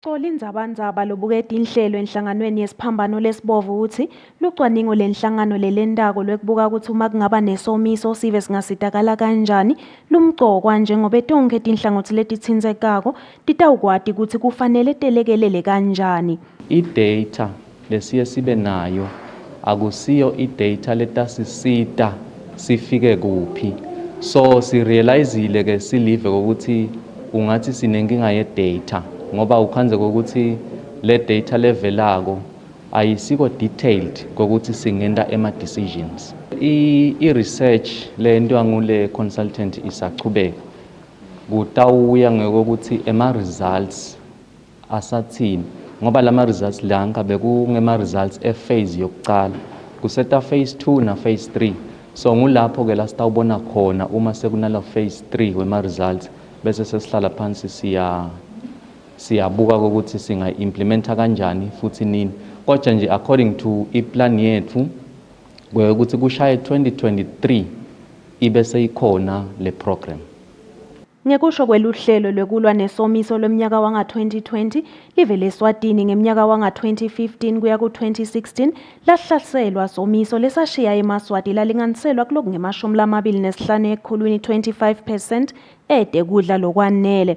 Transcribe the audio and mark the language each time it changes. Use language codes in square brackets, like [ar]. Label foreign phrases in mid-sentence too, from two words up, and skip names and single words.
[ss] Xola indzaba lobuketa inhlelo enhlanganweni yesiphambano lesibovu uthi lucwaningo lenhlangano lelendako lwekubuka ukuthi uma kungaba nesomiso sive singasizakala kanjani lumgcokwa njengoba tonke tinhlangothi letitsindzekako titawukwati ukuthi kufanele telekelele kanjani. I-data lesiye sibe nayo akusiyo i-data letasisita sifike kuphi, so sirealizile ke silive ukuthi ungathi sinenkinga ye-data ngoba ukhanze kokuthi le data levelako ayisiko detailed kokuthi singenda ema-decisions. I-research lento yangule consultant isachubeka kutawuya ngokuthi ema-results asathini ngoba lama-results la ngabe kungema-results e-phase yokucala kuseta phase 2 na phase 3, so ngulapho ke la sitawubona khona uma sekunala phase 3 wema-results bese sesihlala phansi siyabuka ukuthi singa-implementa kanjani futhi nini, kodwa nje [en] according to [ss] iplan yethu ukuthi kushaye 2023 ibe seyikhona le program. Ngekusho kweluhlelo lwekulwa nesomiso lweminyaka wanga-2020 live leSwatini ngeminyaka wanga-2015 kuya ku-2016 lahlaselwa somiso lesashiya eMaswati lalinganiselwa kuloku nge-25 ekhulwini 25% ede kudla lokwanele.